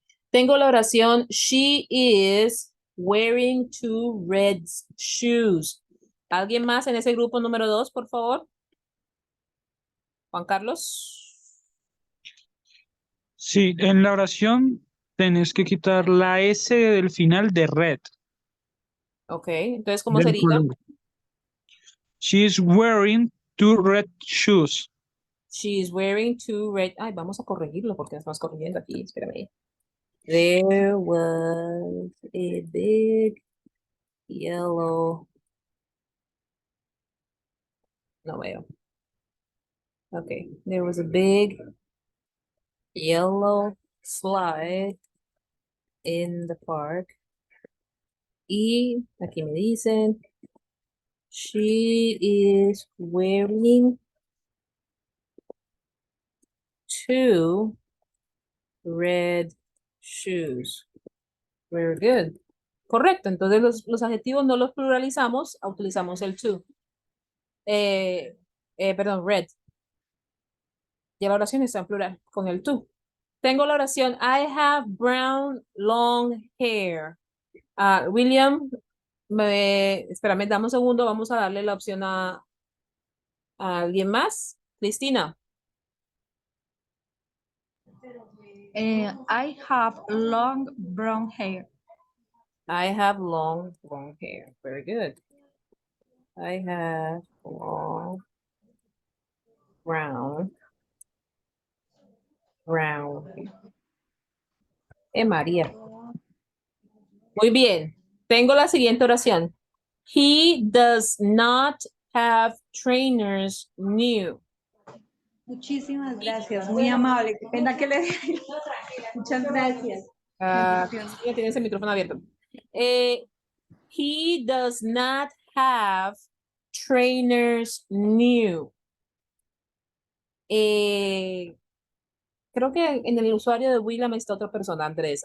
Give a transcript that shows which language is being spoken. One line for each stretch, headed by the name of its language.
Spanish: Tengo la oración,
English: she is wearing 2 red shoes.
Spanish: ¿Alguien más en ese grupo número 2, por favor? Juan Carlos. Sí, en la oración tenés que quitar la S del final de red. Ok, entonces, ¿cómo Del sería? color.
English: She is wearing 2 red shoes. She is wearing 2 red...
Spanish: Ay, vamos a corregirlo porque estamos corrigiendo aquí. Espérame.
English: There was a big yellow...
Spanish: No veo. Okay.
English: There was a big yellow slide in the park.
Spanish: Y aquí me dicen,
English: she is wearing 2 red shoes. Very good.
Spanish: Correcto. Entonces los adjetivos no los pluralizamos, utilizamos el to. Perdón, red. Ya la oración está en plural con el to. Tengo la oración
English: I have brown long hair.
Spanish: William, espérame, dame un segundo, vamos a darle la opción a alguien más. Cristina.
English: I have long brown hair. I have long hair. Very good. I have long brown hair. María.
Spanish: Muy bien. Tengo la siguiente oración.
English: He does not have trainers new.
Spanish: Muchísimas gracias, muy amable. Qué pena que le Muchas gracias. Bendiciones. Ya tienes el micrófono abierto.
English: He does not have trainers new.
Spanish: Creo que en el usuario de William está otra persona, Andrés.